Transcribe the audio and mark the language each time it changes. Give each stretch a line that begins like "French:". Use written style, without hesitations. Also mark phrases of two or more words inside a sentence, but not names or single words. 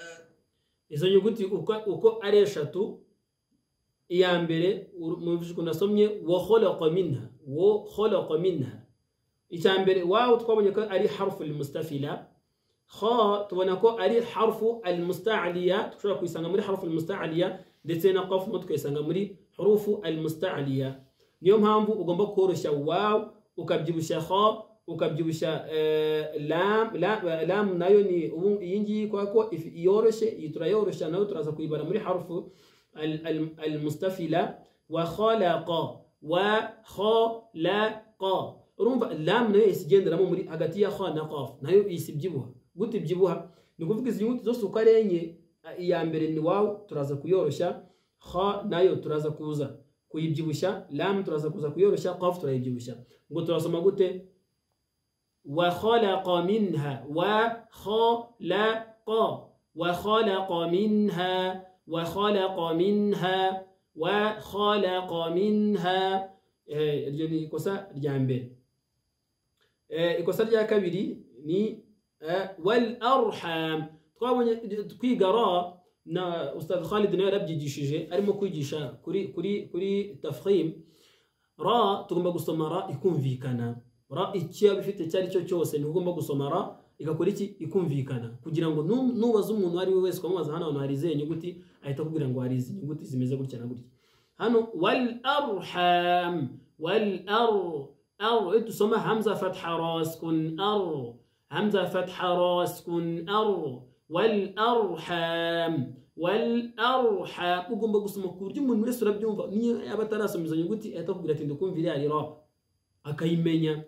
Kinyarwanda: Izo nyuguti uko ari eshatu, iya mbere muvijwe nasomye
Arabic: وخلق منها,
Kinyarwanda: icya mbere wawu twabonye ko ari
Arabic: حرف المستفلة,
Kinyarwanda: kha tubona ko ari
Arabic: حرف المستعلية,
Kinyarwanda: tushobora kuyisanga muri
Arabic: حرف المستعلية,
Kinyarwanda: ndetse na qaf tukayisanga muri
Arabic: حروف المستعلية.
Kinyarwanda: Niyo mpamvu ugomba koroshya waw ukabyibusha kha ukabyibusha lam nayo ni yingi kwa ko yoroshe iturayoroshya nayo turaza kuyibara muri
Arabic: حرف المستفلة. وخلق وخلق,
Kinyarwanda: urumva lam nayo isigenderamo muri hagati ya kha na qaf, nayo isibyibuha. Gute byibuha? Ni kuvuga izi nyuguti zose uko arenye, iya mbere ni waw turaza kuyoroshya, kha nayo turaza kuza kuyibyibusha, lam turaza kuza kuyoroshya, qaf turayibyibusha. Ngo turasoma gute?
Arabic: وخلق منها وخلق وخلق منها وخلق منها وخلق منها.
Kinyarwanda: Iryo ni ikosa rya mbere. Ikosa rya kabiri ni
Arabic: والأرحام.
Kinyarwanda: Twabonye twiga ra na Ustad Khalid nawe yarabyigishije, arimo kwigisha kuri tafkhim. Ra tugomba gusoma ra ikumvikana. Ra ikiya bifite cyari cyo cyose ntugomba gusoma ra igakora iki ikumvikana, kugira ngo nubaza umuntu ari we wese kwamubaza hano hari izihe nyuguti ahita kubwira ngo hari izi nyuguti zimeze gutya na gutya. Hano
Arabic: والأرحام، وال أر
Kinyarwanda: tusoma
Arabic: همزة فتحة راء سكون أر، همزة فتحة راء سكون أر، والأرحام والأرحام.
Kinyarwanda: Ugomba gusoma ku buryo umuntu wese urabyumva, niyo yaba atarasoma izo nyuguti ahita kubwira ati ndukumvira ari ra akayimenya.